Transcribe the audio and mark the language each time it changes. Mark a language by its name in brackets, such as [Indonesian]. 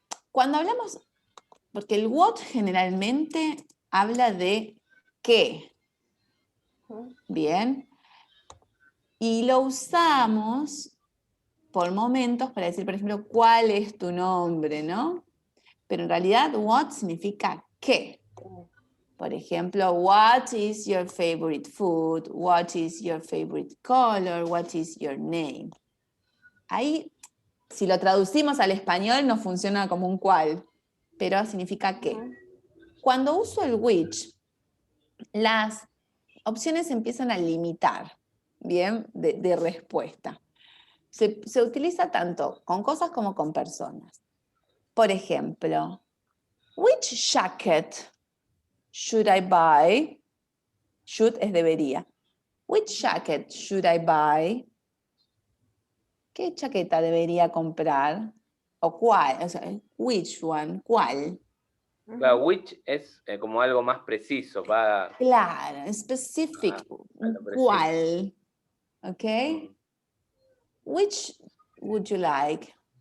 [Spanish] Cuando hablamos, porque el what generalmente habla de qué. Bien. Y lo usamos por momentos para decir, por ejemplo, cuál es tu nombre, ¿no? Pero en realidad, what significa qué. Por ejemplo, [English] what is your favorite food? What is your favorite color? What is your name? [Spanish] Ahí, si lo traducimos al español, no funciona como un cuál, pero significa qué. Cuando uso el which, las opciones se empiezan a limitar, ¿bien? De respuesta. Se utiliza tanto con cosas como con personas. Por ejemplo, [English] which jacket should I buy? Should [Spanish] es debería. [English] Which jacket should I buy? [Spanish] ¿Qué chaqueta debería comprar? ¿O cuál? O sea, [English] which one? [Spanish] ¿Cuál? Claro, which es como algo más preciso, va Claro, specific. a lo preciso. ¿Cuál? ¿Ok? [English] Which would you like?